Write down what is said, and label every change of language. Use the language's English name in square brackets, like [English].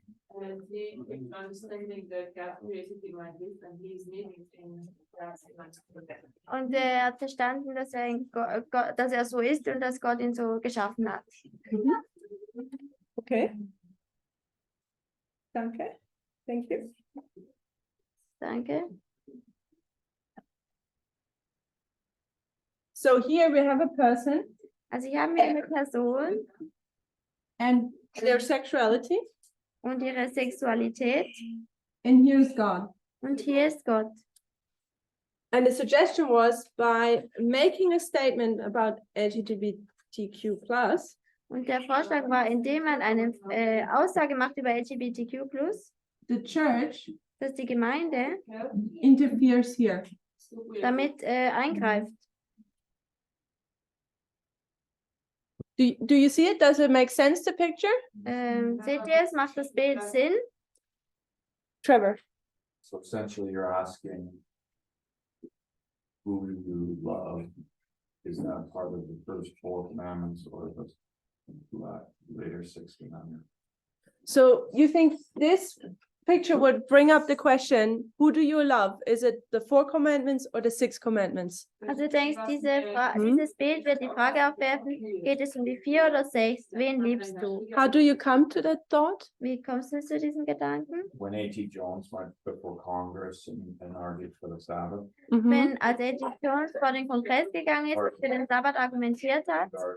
[English] And he kept understanding that God created him like this, and he is living in God's image. [German] Und er hat verstanden, dass er so ist und dass Gott ihn so geschaffen hat. [English] Okay. [German] Danke. [English] Thank you. [German] Danke. [English] So here we have a person [German] Also hier haben wir eine Person [English] and their sexuality, [German] und ihre Sexualität [English] and here's God. [German] und hier ist Gott. [English] And the suggestion was, by making a statement about LGBTQ plus, [German] Und der Vorschlag war, indem man eine Aussage macht über LGBTQ+, [English] the church [German] dass die Gemeinde [English] interferes here. [German] damit eingreift. [English] Do you see it? Does it make sense, the picture? [German] Seht ihr es? Macht das Bild Sinn? Trevor. [English] So essentially, you're asking who you love. Is that part of the first 4 commandments or the later 6 commandments? So you think this picture would bring up the question, who do you love? Is it the 4 commandments or the 6 commandments? [German] Also du denkst, dieses Bild wird die Frage aufwerfen, geht es um die 4 oder 6? Wen liebst du? [English] How do you come to that thought? [German] Wie kommst du zu diesem Gedanken? [English] When A.T. Jones went before Congress and argued for the Sabbath, Mhm. [German] Wenn als A.T. Jones vor den Kongress gegangen ist und für den Sabbat argumentiert hat,